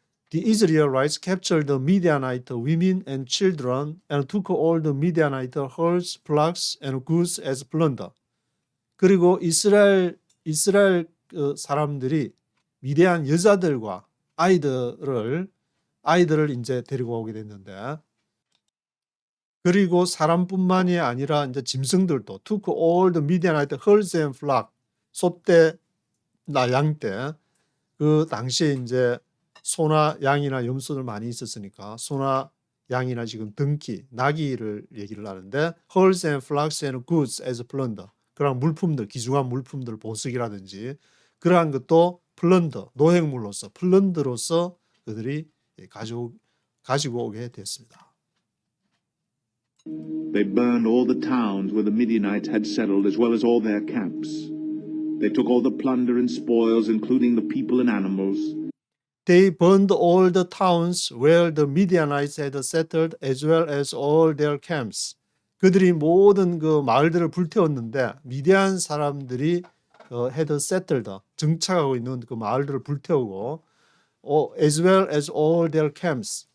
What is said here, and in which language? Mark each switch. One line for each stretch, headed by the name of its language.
English: The Israelites captured the Midianite women and children and took all the Midianite herds, flocks, and goods as plunder.
Korean: 그리고 이스라엘 사람들이 미디안 여자들과 아이들을 이제 데리고 오게 됐는데, 그리고 사람뿐만이 아니라 이제 짐승들도
English: took all the Midianite herds and flock,
Korean: 소떼나 양떼. 그 당시에 이제 소나 양이나 염소들 많이 있었으니까 소나 양이나 지금 등기, 나귀를 얘기를 하는데
English: herds and flocks and goods as plunder.
Korean: 그런 물품들, 귀중한 물품들, 보석이라든지 그러한 것도 플런더, 노획물로서, 플런드로서 그들이 가지고 오게 됐습니다.
English: They burned all the towns where the Midianites had settled, as well as all their camps. They took all the plunder and spoils, including the people and animals. They burned all the towns where the Midianites had settled, as well as all their camps.
Korean: 그들이 모든 그 마을들을 불태웠는데 미디안 사람들이
English: had settled,
Korean: 정착하고 있는 그 마을들을 불태우고
English: as well as all their camps.